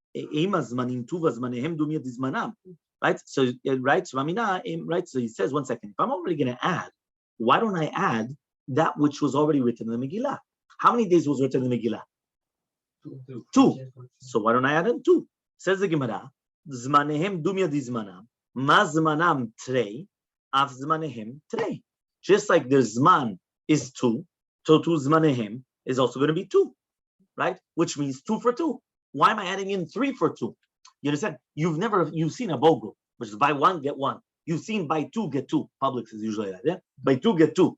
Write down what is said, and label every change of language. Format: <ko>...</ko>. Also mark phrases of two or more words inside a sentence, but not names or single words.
<en>Right? So right, right? So he says, 1 second. If I'm already going to add, why don't I add that which was already written in the Megillah? How many days was written in the Megillah? 2. So why don't I add in 2? Says the Gemara,</en> <arc>Zmanehem dumya dizmanam, ma zmanam trei, af zmanehem trei.</arc> <en>Just like the Zman is 2, so 2 Zmanehem is also going to be 2, right? Which means 2 for 2. Why am I adding in 3 for 2? You understand? You've seen a BOGO, which is buy 1, get 1. You've seen buy 2, get 2. Publix is usually that, yeah? Buy 2, get 2.</en>